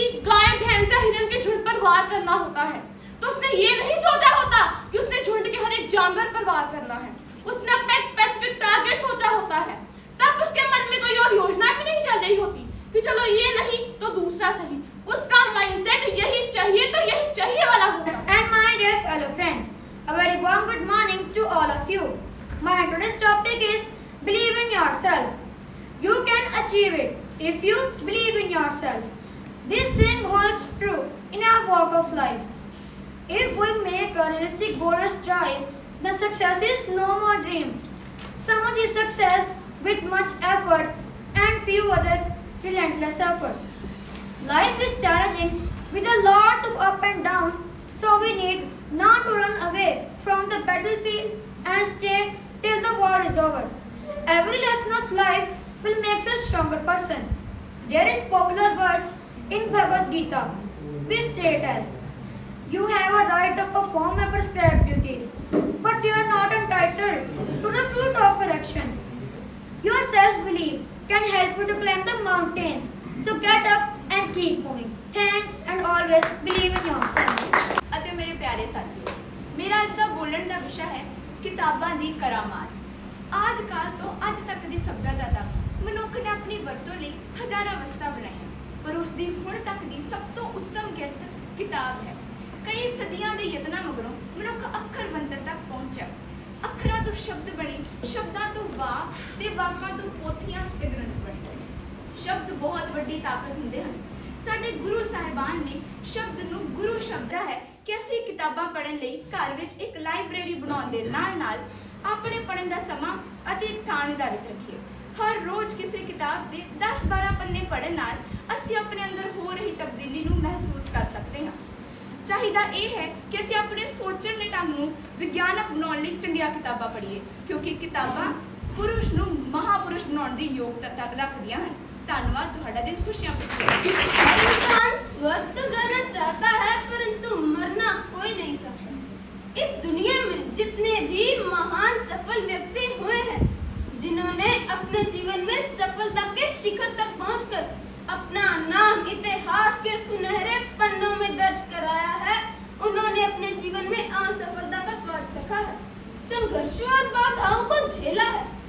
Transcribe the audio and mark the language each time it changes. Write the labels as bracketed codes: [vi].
[hi] गाय, भैंस या हिरन के झुंड पर वार करना होता है तो उसने ये नहीं सोचा होता कि उसने झुंड के हर एक जानवर पर वार करना है। उसने अपना एक स्पेसिफिक टारगेट सोचा होता है। तब उसके मन में कोई और योजना भी नहीं चल रही होती कि चलो ये नहीं तो दूसरा सही। उसका माइंडसेट यही चाहिए तो यही चाहिए वाला होता है। [en] And my dear fellow friends, a very warm good morning to all of you. My today's topic is believe in yourself. You can achieve it if you believe in yourself. This thing holds true in our walk of life. If we make a realistic goal and strive, the success is no more dream. Some achieve success with much effort and few other relentless effort. Life is challenging with a lot of up and down, so we need not to run away from the battlefield and stay till the war is over. Every lesson of life will make us a stronger person. There is popular verse in Bhagavad Gita, which states as, you have a right to perform your prescribed duties, but you are not entitled to the fruit of election. Your self-belief can help you to climb the mountains, so get up and keep moving. Thanks and always believe in yourself. [pa] ਅਤੇ ਮੇਰੇ ਪਿਆਰੇ ਸਾਥੀਓ, ਮੇਰਾ ਅੱਜ ਦਾ ਬੋਲਣ ਦਾ ਵਿਸ਼ਾ ਹੈ ਕਿਤਾਬਾਂ ਦੀ ਕਰਾਮਾਤ। ਆਦਿ ਕਾਲ ਤੋਂ ਅੱਜ ਤੱਕ ਦੀ ਸਭਿਅਤਾ ਤੱਕ ਮਨੁੱਖ ਨੇ ਆਪਣੀ ਵਰਤੋਂ ਲਈ ਹਜ਼ਾਰਾਂ ਵਸਤਾਂ ਬਣਾਈਆਂ, ਪਰ ਉਸ ਦੀ ਹੁਣ ਤੱਕ ਦੀ ਸਭ ਤੋਂ ਉੱਤਮ ਕਿਰਤ ਕਿਤਾਬ ਹੈ। ਕਈ ਸਦੀਆਂ ਦੇ ਯਤਨਾਂ ਮਗਰੋਂ ਮਨੁੱਖ ਅੱਖਰ ਬਣਤਰ ਤੱਕ ਪਹੁੰਚਿਆ। ਅੱਖਰਾਂ ਤੋਂ ਸ਼ਬਦ ਬਣੇ, ਸ਼ਬਦਾਂ ਤੋਂ ਵਾਕ ਤੇ ਵਾਕਾਂ ਤੋਂ ਪੋਥੀਆਂ ਤੇ ਗ੍ਰੰਥ ਬਣੇ। ਸ਼ਬਦ ਬਹੁਤ ਵੱਡੀ ਤਾਕਤ ਹੁੰਦੇ ਹਨ। ਸਾਡੇ ਗੁਰੂ ਸਾਹਿਬਾਨ ਨੇ ਸ਼ਬਦ ਨੂੰ ਗੁਰੂ ਸ਼ਬਦ ਹੈ ਕਿ ਅਸੀਂ ਕਿਤਾਬਾਂ ਪੜ੍ਹਨ ਲਈ ਘਰ ਵਿੱਚ ਇੱਕ ਲਾਇਬ੍ਰੇਰੀ ਬਣਾਉਣ ਦੇ ਨਾਲ-ਨਾਲ ਆਪਣੇ ਪੜ੍ਹਨ ਦਾ ਸਮਾਂ ਅਤੇ ਇੱਕ ਥਾਂ ਨਿਰਧਾਰਿਤ ਰੱਖੀਏ। ਹਰ ਰੋਜ਼ ਕਿਸੇ ਕਿਤਾਬ ਦੇ 10-12 ਪੰਨੇ ਪੜ੍ਹਨ ਨਾਲ ਅਸੀਂ ਆਪਣੇ ਅੰਦਰ ਹੋ ਰਹੀ ਤਬਦੀਲੀ ਨੂੰ ਮਹਿਸੂਸ ਕਰ ਸਕਦੇ ਹਾਂ। ਚਾਹੀਦਾ ਇਹ ਹੈ ਕਿ ਅਸੀਂ ਆਪਣੇ ਸੋਚਣ ਦੇ ਢੰਗ ਨੂੰ ਵਿਗਿਆਨਕ ਬਣਾਉਣ ਲਈ ਚੰਗੀਆਂ ਕਿਤਾਬਾਂ ਪੜ੍ਹੀਏ, ਕਿਉਂਕਿ ਕਿਤਾਬਾਂ ਪੁਰਸ਼ ਨੂੰ ਮਹਾਪੁਰਸ਼ ਬਣਾਉਣ ਦੀ ਯੋਗਤਾ ਰੱਖਦੀਆਂ ਹਨ। [hi] धन्यवाद। [pa] ਤੁਹਾਡਾ [hi] दिन खुशियां हर इंसान स्वर्ग तो जाना चाहता है, परंतु मरना कोई नहीं चाहता। इस दुनिया में जितने भी महान सफल व्यक्ति हुए हैं, जिन्होंने अपने जीवन में सफलता के शिखर तक पहुंचकर अपना नाम इतिहास के सुनहरे पन्नों में दर्ज कराया है, उन्होंने अपने जीवन में असफलता का स्वाद चखा है, संघर्षों और बाधाओं को झेला है।